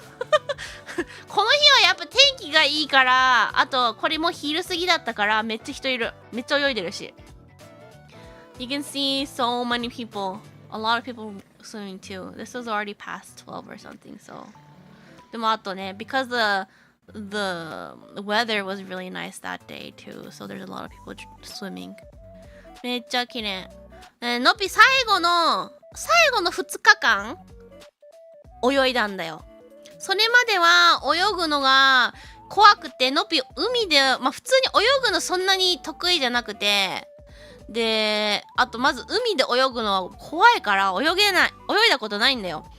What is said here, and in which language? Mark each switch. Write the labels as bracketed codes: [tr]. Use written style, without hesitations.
[ja] この日はやっぱ天気がいいから、あとこれも昼過ぎだったからめっちゃ人いる。めっちゃ泳いでるし。 [en] You can see so many people. A lot of people swimming too. This was already past 12 or something, so. [ja] でもあとね、 [en] because the weather was really nice that day too, so there's a lot of people swimming. [ja] めっちゃ綺麗。のぴ最後の2日間泳いだんだよ。それまでは泳ぐのが怖くて、のぴ海で、まあ普通に泳ぐのそんなに得意じゃなくて、で、あとまず海で泳ぐのは怖いから泳いだことないんだよ。